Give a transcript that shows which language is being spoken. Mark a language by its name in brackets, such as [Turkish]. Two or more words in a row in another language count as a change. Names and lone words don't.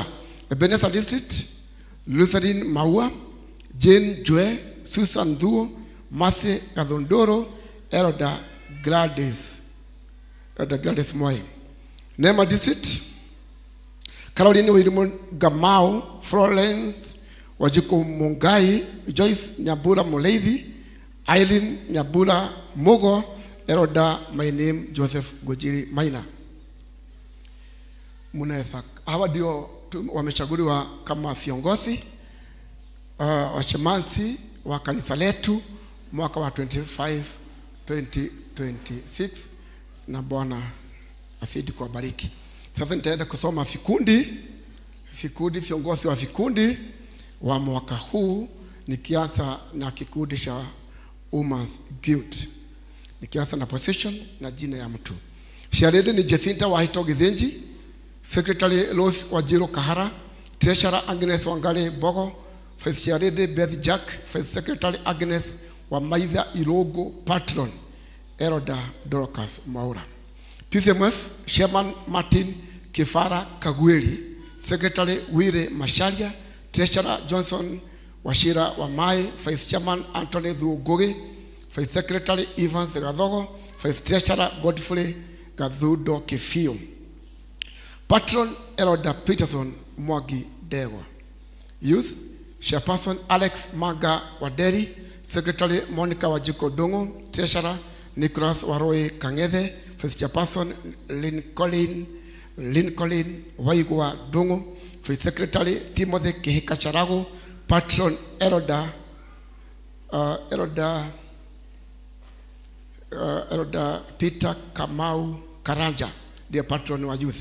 [Swahili] Ebenezer District, Lucerne Maua, Jane Jue, Susan Duo, Mase Gadondoro, Eroda Gladys Moy. Nema District, Caroline Wirimon Gamau, Florence Wajiko Mungai, Joyce Nyabura Muleithi, Eileen Nyabura Mogo, Eroda my name Joseph Gojiri Maina. Munaweza hawa ndio wamechaguliwa kama viongozi washemansi wa kanisa letu mwaka wa 2026 na Bwana asidi kuwabariki. Sasa nitaenda kusoma vikundi viongozi wa vikundi wa mwaka huu, nikianza na kikundi cha Women's Guild. Nikianza na position na jina ya mtu. Sharede ni Jacinta Wahito Githinji, Secretary Los Wajiro Kahara, Treasurer Agnes Wangale Bogo, Vice Sharede Beth Jack, [English] Vice Secretary [Swahili] Agnes Wamaitha Irogo Patron, Eroda Dorcas Maura. [English] PCMF Chairman Martin Kifara Kagweli, Secretary Wire Masharia, Treasurer Johnson Washira Wamai, Vice Chairman Anthony Dhugoge, Vice Secretary Evans Gadhogo, Vice Treasurer Godfrey Gadhudo Kefio. Patron Eroda Peterson Mwagi Degwa. Youth Chairperson Alex Maga Waderi, Secretary Monica Wajiko Dongo, Treasurer Nicholas Waroe Kangethe, Vice Chairperson Lincoln Waigwa Dongo, Vice Secretary Timothy Kihika Charago, Patron Eroda Peter Kamau Karanja, dear [Swahili] patron wa youth.